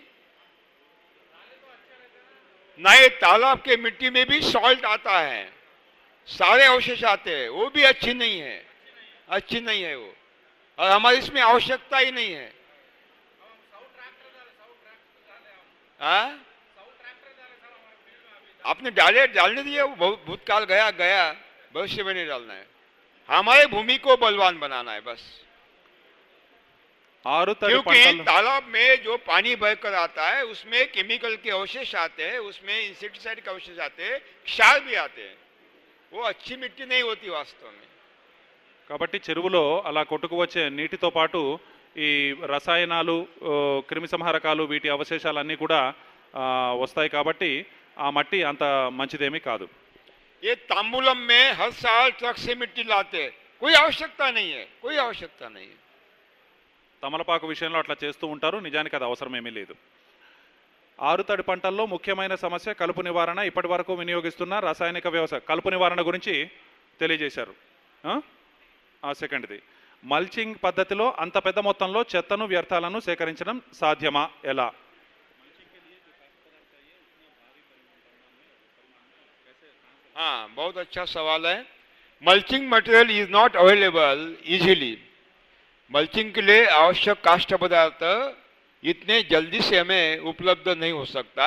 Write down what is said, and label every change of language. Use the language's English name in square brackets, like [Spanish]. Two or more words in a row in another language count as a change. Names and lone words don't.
[Hindi] नहीं, तालाब के मिट्टी में भी सॉल्ट आता है, सारे अवशेष आते हैं, वो भी अच्छी नहीं है, अच्छी नहीं है वो, और हमारी इसमें आवश्यकता ही नहीं है। हाँ, आपने डालने दिए, वो भूतकाल गया, भविष्य में नहीं डालना है। हमारे भूमि को बलवान बनाना है बस। [Telugu] ఆరు తడి [Hindi] क्योंकि [Telugu] పంటలు [Hindi] तालाब में जो पानी बहकर आता है उसमें केमिकल के अवशेष आते हैं, उसमें इंसेक्टिसाइड के अवशेष आते हैं, क्षार भी आते हैं। वो अच्छी मिट्टी नहीं होती वास्तव में। [Telugu] కాబట్టి చెరువులో అలా కొట్టుకు వచ్చే నీటితో పాటు ఈ రసాయనాలు క్రిమి సంహారకాలు వీటి అవశేషాలన్నీ కూడా వస్తాయి కాబట్టి ఆ మట్టి అంత మంచిదేమీ కాదు. [Hindi] ये तांबूलम में हर साल ट्रक से मिट्टी लाते हैं, कोई आवश्यकता नहीं है, कोई आवश्यकता नहीं है। [Telugu] తమలపాకు విషయంలో అట్లా చేస్తూ ఉంటారు, నిజానికి అది అవసరం ఏమీ లేదు. ఆరుతడి పంటల్లో ముఖ్యమైన సమస్య కలుపు నివారణ. ఇప్పటి వరకు వినియోగిస్తున్న రాసాయనిక వ్యవసాయ కలుపు నివారణ గురించి తెలియజేశారు. సెకండ్ది, మల్చింగ్ పద్ధతిలో అంత పెద్ద మొత్తంలో చెత్తను వ్యర్థాలను సేకరించడం సాధ్యమా, ఎలా? [Hindi] हाँ, बहुत अच्छा सवाल है। [English] mulching material is not available easily. [Hindi] मल्चिंग के लिए आवश्यक काष्ठ पदार्थ इतने जल्दी से हमें उपलब्ध नहीं हो सकता।